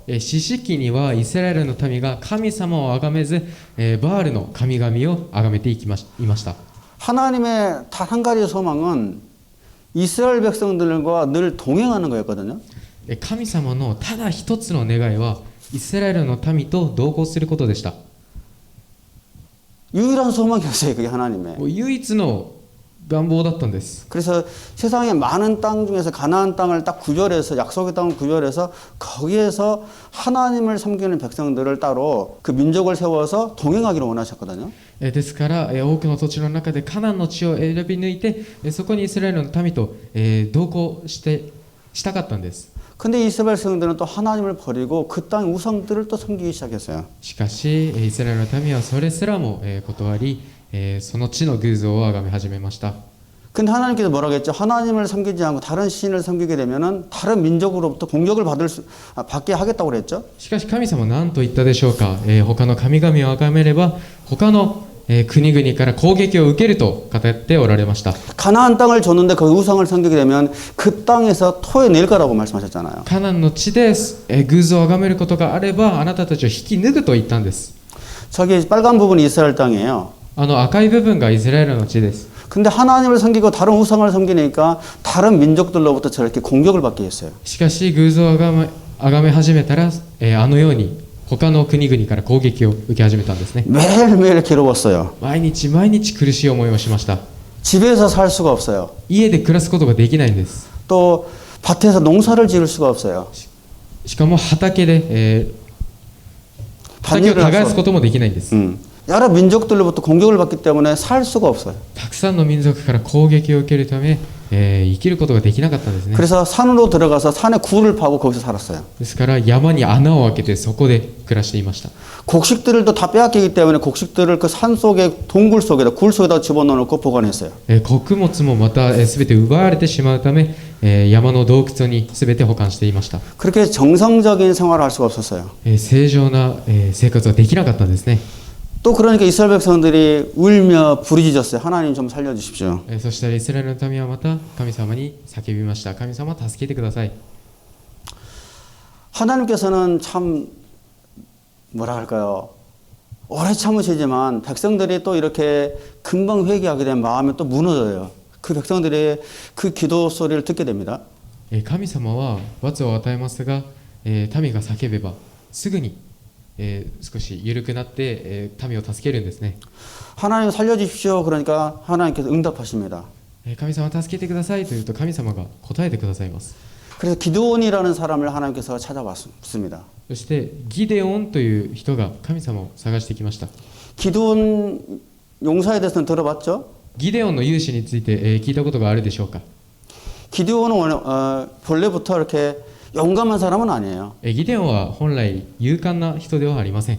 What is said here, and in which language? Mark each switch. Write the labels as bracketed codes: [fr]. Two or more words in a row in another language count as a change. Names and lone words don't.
[ja] 四式にはイスラエルの民が神様を崇めず、バールの神々を崇めていました。 [ko] 하나님의 단 한 가지 소망은 이스라엘 백성들과 늘 동행하는 거였거든요. [ja] 神様のただ一つの願いはイスラエルの民と同行することでした。 [ko] 유일한 소망이었어요. 그게 하나님의. [ja] 唯一の願望だったんです。 [ko] 그래서 세상의 많은 땅 중에서 가나안 땅을 딱 구별해서 약속의 땅을 구별해서 거기에서 하나님을 섬기는 백성들을 따로 그 민족을 세워서 동행하기를 원하셨거든요. [ja] ですから多くの土地の中でカナンの地を選び抜いてそこにイスラエルの民と同行したかったんです。 [ko] 근데 이스라엘 백성들은 또 하나님을 버리고 그 땅 우상들을 또 섬기기 시작했어요. [ja] しかしイスラエルの民はそれすらも断りその地の偶像を崇め始めました。 [ko] 근데 하나님께서 뭐라고 했죠? 하나님을 섬기지 않고 다른 신을 섬기게 되면은 다른 민족으로부터 공격을 받게 하겠다고 그랬죠. [ja] しかし神様は何と言ったでしょうか。他の神々を崇めれば他の国々から攻撃を受けると語っておられました。 [ko] 가나안 땅을 줬는데 그 우상을 섬기게 되면 그 땅에서 토해낼 거라고 말씀하셨잖아요. [ja] カナンの地で偶像を崇めることがあればあなたたちを引き抜くと言ったんです。 [ko] 저기 빨간 부분이 이스라엘 땅이에요. [ja] 赤い部分がイスラエルの地です。 [ko] 근데 하나님을 섬기고 다른 우상을 섬기니까 다른 민족들로부터 저렇게 공격을 받게 했어요. [ja] しかし偶像を崇め始めたらあのように他の国々から攻撃を受け始めたんですね。 [ko] 매일매일 괴로웠어요. [ja] 毎日毎日苦しい思いをしました。 [ko] 집에서 살 수가 없어요. [ja] 家で暮らすことができないんです。 [ko] 또 밭에서 농사를 지을 수가 없어요. [ja] しかも畑で、畑を耕すこともできないんです。 [ko] 여러 민족들로부터 공격을 받기 때문에 살 수가 없어요. [ja] たくさんの民族から攻撃を受けるため、生きることができなかったんですね。 [ko] 그래서 산으로 들어가서 산에 굴을 파고 거기서 살았어요. [ja] ですから山に穴を開けてそこで暮らしていました。 [ko] 곡식들을 또 다 빼앗기기 때문에 곡식들을 그 산 속에 동굴 속에다 굴 속에다 집어넣고 보관했어요. [ja] 穀物もまた全て奪われてしまうため、山の洞窟に全て保管していました。 [ko] 그렇게 정상적인 생활을 할 수가 없었어요. [ja] 正常な生活はできなかったんですね。 [ko] 또 그러니까 이스라엘 백성들이 울며 부르짖었어요. 하나님 좀 살려주십시오. [ja] そしてイスラエルの民はまた神様に叫びました。神様助けてください。 [ko] 하나님께서는 참 뭐라 할까요? 오래 참으시지만 백성들이 또 이렇게 금방 회개하게 되면 마음이 또 무너져요. 그 백성들의 그 기도 소리를 듣게 됩니다. [ja] 神様は罰を与えますが、民が叫べばすぐに、少し緩くなって、民を助けるんですね。 [ko] 하나님 살려주십시오. 그러니까 하나님께서 응답하십니다. [ja] 神様助けてくださいと言うと神様が答えてくださいます。 [ko] 그래서 기드온이라는 사람을 하나님께서 찾아왔습니다. [ja] そしてギデオンという人が神様を探してきました。 [ko] 기드온 용사에 대해서는 들어봤죠? [ja] ギデオンの勇士について、聞いたことがあるでしょうか。 [ko] 기드온은 본래부터 이렇게 용감한 사람은 아니에요. [ja] ギデオンは本来勇敢な人ではありません。